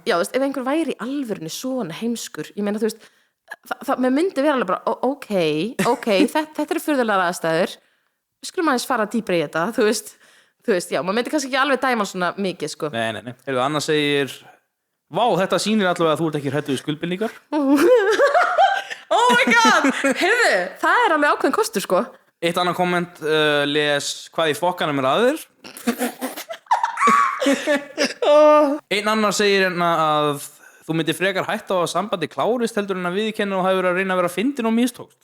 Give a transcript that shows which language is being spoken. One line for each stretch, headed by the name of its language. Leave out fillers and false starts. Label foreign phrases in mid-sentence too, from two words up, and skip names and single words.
Icelandic: Já, þú veist, ef einhver væri í alvörinu svona heimskur, ég meina, þú veist, mér myndi vera alveg bara, ok, þetta eru furðulegar aðstæður, við skulum aðeins fara dýpra í þetta, þú veist, já, maður myndi kannski ekki alveg dæma svona mikið, sko. Nei. Heyrðu, annars segir: vá, þetta sýnir allavega að þú ert ekki hræddur við skuldbindingar.
English: Oh my god,
Icelandic: heyrðu, það er alveg ákveðin kostur, sko. Eitt annan komment les: hvað í fokkanum er aður? Einn annar segir hérna að þú myndir frekar hætta á að sambandi klárist heldur en að viðurkenna og hafi verið að reyna að vera fyndin og mistókst.